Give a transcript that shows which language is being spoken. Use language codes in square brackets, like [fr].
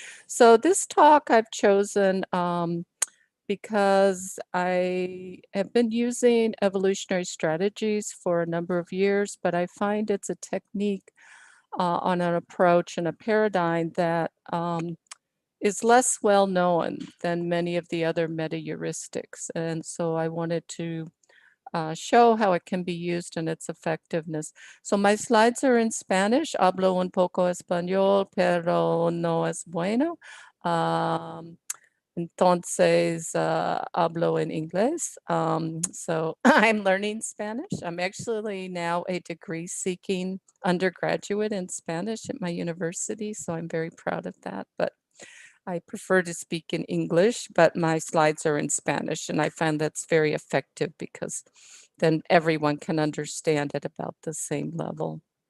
[en] So this talk I've chosen because I have been using evolutionary strategies for a number of years, but I find it's a technique on an approach and a paradigm that is less well known than many of the other meta-heuristics. And so I wanted to show how it can be used and its effectiveness. So my slides are in Spanish. [es] Hablo un poco español, pero no es bueno. Entonces, hablo en inglés. [en] So I'm learning Spanish. I'm actually now a degree-seeking undergraduate in Spanish at my university, so I'm very proud of that. But I prefer to speak in English, but my slides are in Spanish, and I find that's very effective because then everyone can understand at about the same level.